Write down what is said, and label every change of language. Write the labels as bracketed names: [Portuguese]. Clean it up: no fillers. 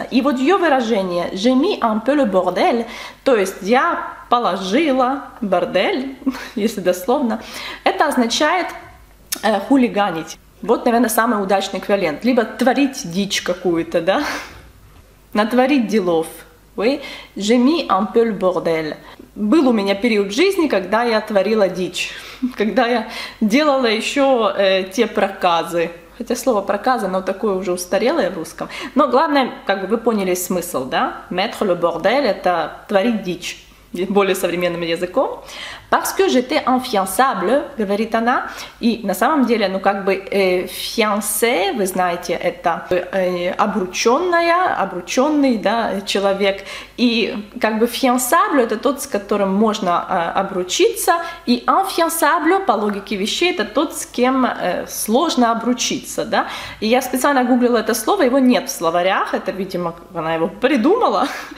[Russian] И вот ее выражение [French] «j'ai mis un peu le bordel», [Russian] то есть «я положила бордель», если дословно, это означает хулиганить. Вот, наверное, самый удачный эквивалент. Либо творить дичь какую-то, да? Натворить делов. [French] Oui, j'ai mis un peu le bordel. [Russian] Был у меня период в жизни, когда я творила дичь. Когда я делала еще те проказы. Хотя слово проказы, оно такое уже устарелое в русском. Но главное, как бы вы поняли смысл, да? [French] Mettre le bordel [Russian] — это творить дичь. более современным языком, [French] parce que j'étais infiançable, [Russian] говорит она, и на самом деле, ну как бы fiancé, вы знаете, это обрученный, да, человек, и как бы fiançable это тот, с которым можно обручиться, и infiançable, по логике вещей, это тот, с кем сложно обручиться, да, и я специально гуглила это слово, его нет в словарях, это, видимо, она его придумала,